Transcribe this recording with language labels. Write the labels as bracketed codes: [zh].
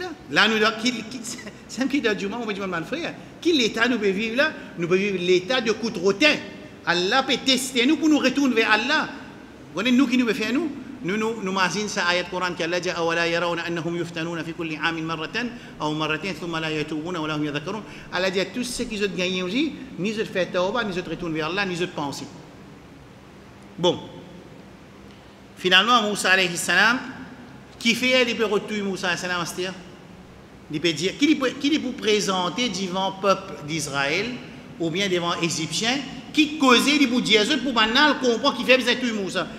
[fr] Là, nous c'est un petit argument, on va dire, mon frère, qui l'État nous peut vivre là? Nous pouvons vivre l'état de coup de rotin. Allah peut tester nous pour nous retourner vers Allah. Vous voyez, nous qui nous pouvons faire nous? Nous imaginons ça ayat Coran qui Allah dit [ar] أولا يرون أنهم يفتنون في كل عام مرة أو مرتين ثم لا يتوبون ولا هم يذكرون. [fr] Allah dit à tous ceux qui ont gagné aussi, ni ils fait tawba, ni ils retournent vers Allah, ni ils pensent. Bon. Finalement, Moussa alayhi salam, qui fait les pérotuis Moussa alayhi salam, c'est-à-dire il peut dire, qui peut présenter devant le peuple d'Israël ou bien devant les Égyptiens qui causait pour dire pour maintenant comprendre qui fait besoin de tuer Moussa.